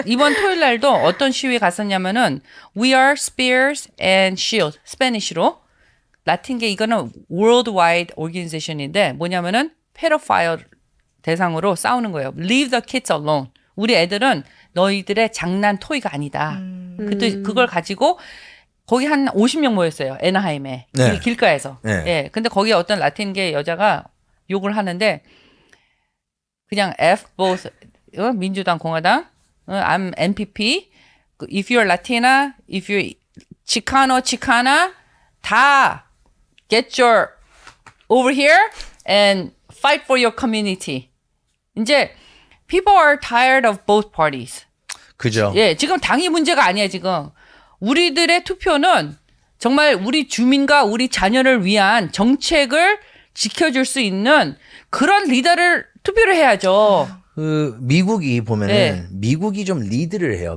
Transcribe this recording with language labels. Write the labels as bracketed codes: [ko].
[ko] 이번 토요일 날도 어떤 시위에 갔었냐면은 [en] We are spears and shield [ko] 스페니쉬로 라틴계 이거는 [en] worldwide organization [ko] 인데 뭐냐면은 페도파일 대상으로 싸우는 거예요. [en] Leave the kids alone. [ko] 우리 애들은 너희들의 장난 토이가 아니다. 그걸 가지고 거기 한 50명 모였어요. 애나하임에 네. 길가에서. 네. 예. 근데 거기 어떤 라틴계 여자가 욕을 하는데 그냥 [en] F both [ko] 민주당 공화당 [en] I'm NPP if you're Latina if you're Chicana [ko] 다 [en] get your over here and fight for your community. [ko] 이제 [en] people are tired of both parties. [ko] 그죠? 예, 지금 당이 문제가 아니야, 지금. 우리들의 투표는 정말 우리 주민과 우리 자녀를 위한 정책을 지켜줄 수 있는 그런 리더를 투표를 해야죠. 그 미국이 보면은 네. 미국이 좀 리드를 해요.